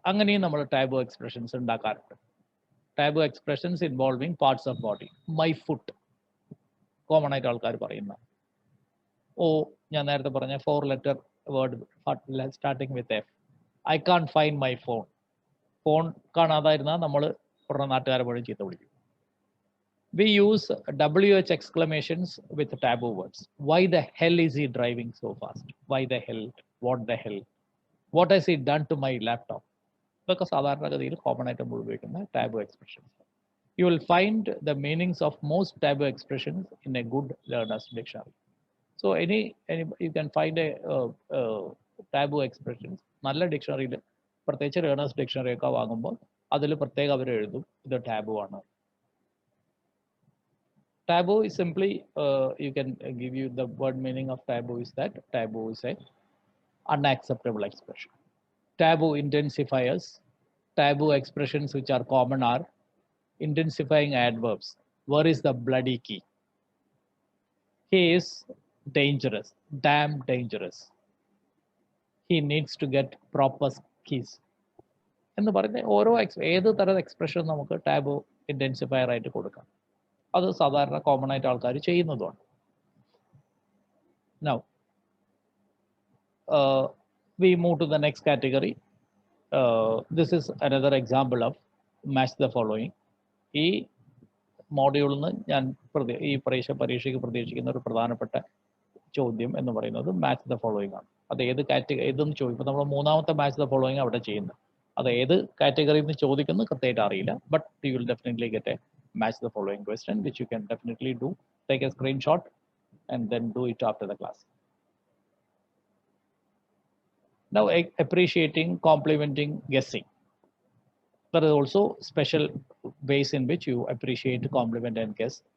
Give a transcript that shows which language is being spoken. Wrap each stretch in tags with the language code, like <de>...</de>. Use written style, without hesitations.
<ml>അങ്ങനെയും നമ്മൾ taboo expressions ഉണ്ടാക്കാറുണ്ട്.</ml> <en>Taboo expressions involving parts of body. My foot</en> <ml>common ആയിട്ട് ആൾക്കാർ പറയുന്ന. ഓ, ഞാൻ നേരത്തെ പറഞ്ഞ</ml> <en>4 letter word starting with F. I can't find my phone.</en> <ml>Phone കാണാതായിരുന്നാൽ നമ്മൾ ഉടനെ നാട്ടുകാരെ മുഴുവൻ ചീത്ത വിളിക്കും.</ml> <en>We use WH exclamations with taboo words. Why the hell is he driving so fast? Why the hell? What the hell? What has he done to my laptop?</en> <ml>ഇതൊക്കെ സാധാരണഗതിയിൽ common ആയിട്ട് നമ്മൾ ഉപയോഗിക്കുന്ന taboo expressions.</ml> <en>You will find the meanings of most taboo expressions in a good learner's dictionary. So you can find a taboo expressions</en> <ml>നല്ല ഡിക്ഷണറിയിൽ, പ്രത്യേകിച്ച് learners dictionary ഒക്കെ വാങ്ങുമ്പോൾ അതിൽ പ്രത്യേകം അവർ എഴുതും ഇത് ടാബു ആണ്.</ml> <en>Taboo is simply, you can give you the word meaning of taboo is that taboo is a unacceptable expression. Taboo intensifiers, taboo expressions which are common are intensifying adverbs. Where is the bloody key? He is dangerous, damn dangerous. He needs to get proper keys.</en> <ml>എന്ന് പറയുന്ന ഓരോ ഏത് തരം expression നമുക്ക് taboo ഇന്റൻസിഫയർ ആയിട്ട് കൊടുക്കാം. അത് സാധാരണ കോമൺ ആയിട്ട് ആൾക്കാർ ചെയ്യുന്നതുമാണ്.</ml> <en>Now, we move to the next category. This is another example of match the following.</en> <ml>ഈ മോഡ്യൂളിൽ നിന്ന് ഞാൻ ഈ പരീക്ഷയ്ക്ക് പ്രതീക്ഷിക്കുന്ന ഒരു പ്രധാനപ്പെട്ട ചോദ്യം എന്ന് പറയുന്നത് മാച്ച് ദ ഫോളോയിങ് ആണ്. അത് ഏത് കാറ്റഗറി ഏതെന്ന് ചോദിക്കുമ്പോൾ നമ്മൾ 3ാമത്തെ മാച്ച് ദ ഫോളോയിങ് അവിടെ ചെയ്യുന്നത്. അത് ഏത് കാറ്റഗറിയിൽ നിന്ന് ചോദിക്കുന്നത് കൃത്യമായിട്ട് അറിയില്ല.</ml> <en>But you will definitely get a match the following question, which you can definitely do. Take a screenshot and then do it after the class. Now, appreciating, complimenting, guessing. There are also special ways in which you appreciate, compliment, and guess.</en>